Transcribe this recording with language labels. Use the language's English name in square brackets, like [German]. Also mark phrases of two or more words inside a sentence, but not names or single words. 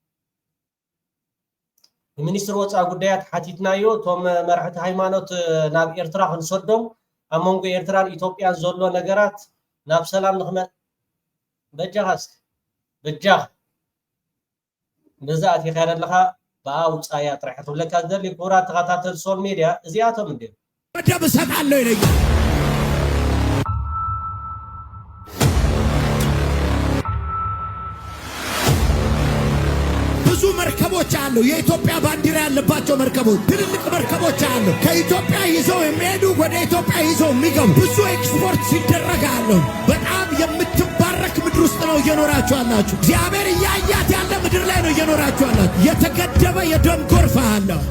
[Tigrinya] ሚኒስትር ወፃኢ ጉዳያት ሓቲትናዮ እቶም መራሕቲ ሃይማኖት ናብ ኤርትራ ክንሰዶም ኣብ መንጎ ኤርትራን ኢትዮጵያን ዘሎ ነገራት ናብ ሰላም ንኽመፅ በጃኻ ነዛ ኣቲኻ ያለኻ ብኣ ውፃያ ጥራሕ ክብለካ ዝደሊ ክቡራት ተኸታተልቲ [English] social media [Tigrinya] እዚኣቶም እንዴ [Amharic] መደብ እሰጣለሁ ይለኛል። ብዙ መርከቦች አሉ። የኢትዮጵያ ባንዲራ ያለባቸው መርከቦች፣ ትልልቅ መርከቦች አሉ። ከኢትዮጵያ ይዘው የሚሄዱ ወደ ኢትዮጵያ ይዘው የሚገቡ ብዙ ኤክስፖርት ሲደረግ አሉ። በጣም የምትባረክ ምድር ውስጥ ነው እየኖራችሁ ያላችሁ። እግዚአብሔር እያያት ያለ ምድር ላይ ነው እየኖራችሁ ያላችሁ። የተገደበ የደም ጎርፍ አለ።